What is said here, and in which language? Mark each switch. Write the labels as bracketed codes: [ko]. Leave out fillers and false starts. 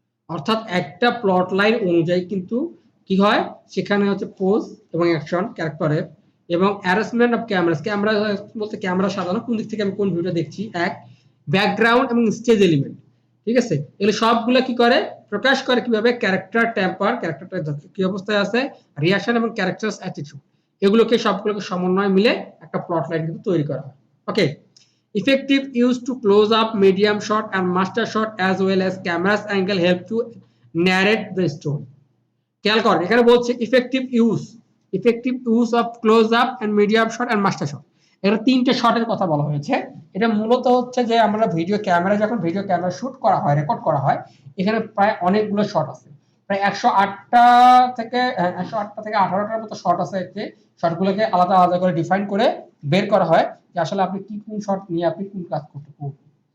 [bn] অর্থাৎ একটা plot line অনুযায়ী কিন্তু কি হয়, সেখানে হচ্ছে পোজ এবং অ্যাকশন ক্যারেক্টারের, এবং অ্যারেঞ্জমেন্ট অফ ক্যামেরাস, ক্যামেরা বলতে ক্যামেরা সাজানো, কোন দিক থেকে আমি কোন ভিউটা দেখছি, এক, ব্যাকগ্রাউন্ড এবং স্টেজ এলিমেন্ট। ঠিক আছে, এগুলো সবগুলো কি করে, প্রকাশ করে কিভাবে, ক্যারেক্টার টেম্পার, ক্যারেক্টারটা কি অবস্থায় আছে, রিঅ্যাকশন এবং ক্যারেক্টারস অ্যাটিটিউড, এগুলোকে সবগুলোকে সমন্বয় মিলে একটা প্লট লাইন কিন্তু তৈরি করা হয়। [en] Okay, effective use to close up, medium shot and master shot as well as camera's angle help to narrate the story. [bn] খেয়াল কর এখানে বলছে effective use of close up and medium shot and master shot, এটা তিনটে শটের কথা বলা হয়েছে। এটা মূলত হচ্ছে যে আমরা ভিডিও ক্যামেরা, যখন ভিডিও ক্যামেরা শুট করা হয়, রেকর্ড করা হয়, এখানে প্রায় অনেকগুলো শট আছে, প্রায় 108টা থেকে 18টার মতো শট আছে, যে শটগুলোকে আলাদা আলাদা করে ডিফাইন করে বের করা হয় যে আসলে আপনি কি কোন শট নিয়ে আপনি কোন কাজ করতে করবেন।